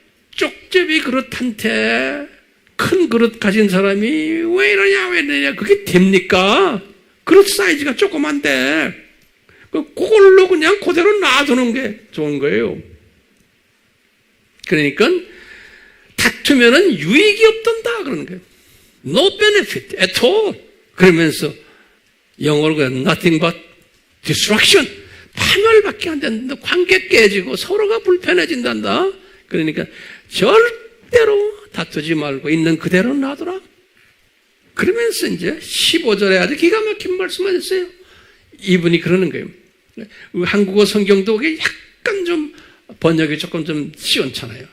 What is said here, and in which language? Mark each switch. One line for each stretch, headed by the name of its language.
Korean: 쪽제비 그릇한테 큰 그릇 가진 사람이 왜 이러냐 그게 됩니까? 그릇 사이즈가 조그만데 그걸로 그냥 그대로 놔두는 게 좋은 거예요. 그러니까 다투면은 유익이 없단다 그러는 거예요.
English: No benefit at all.
Korean: 그러면서 영어로
English: nothing but destruction.
Korean: 파멸밖에 안 된다. 관계 깨지고 서로가 불편해진단다. 그러니까 절대로 다투지 말고 있는 그대로 놔두라. 그러면서 이제 15절에 아주 기가 막힌 말씀을 했어요. 이분이 그러는 거예요. 한국어 성경도 약간 좀 번역이 조금 좀 시원찮아요.